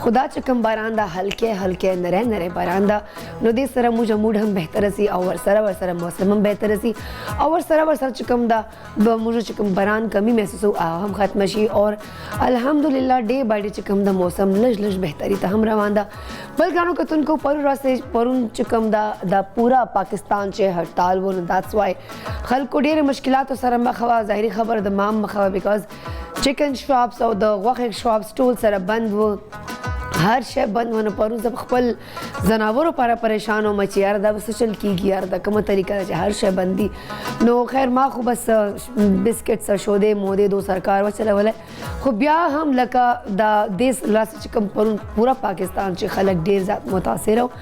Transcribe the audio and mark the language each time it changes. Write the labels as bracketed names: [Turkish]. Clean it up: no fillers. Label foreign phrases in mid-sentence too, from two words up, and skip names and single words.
[Pashto] خو دا چې کوم باران ده هلکې نری نری باران ده نو دې سره موږ موډ هم بهتره سي او ورسره موسم هم بهتره سي او ورسره چې کوم ده موږ چې کوم باران کمی محسوسو هغه هم ختم شي اور الحمدلله [English] day by day [Pashto] چې کوم د موسم لږ بهتري ته هم روان ده. بل ګرانو کتونکو پرون چې کوم دا پورا پاکستان چې هړتال و نو [English] that's why [Pashto] خلکو ډېرې مشکلاتو سره مخ وه. ظاهري خبره د مام مخ وه [English] because chicken shops [Pashto] او د غوښې شاپس ټول سره بند و، هر شی بند و. نو پرون زه خپل ځناورو لپاره پریشان وم چې یاره دا به څه چل کېږي، یاره دا کومه طریقه ده چې هر شی بند دي. نو خیر ما خو بس بسکټس شودې مودې دو سرکار وچلولی خو بیا هم لکه دا دې لاسه چې کوم پرون پورا پاکستان چې خلک ډېر زیات متاثر و.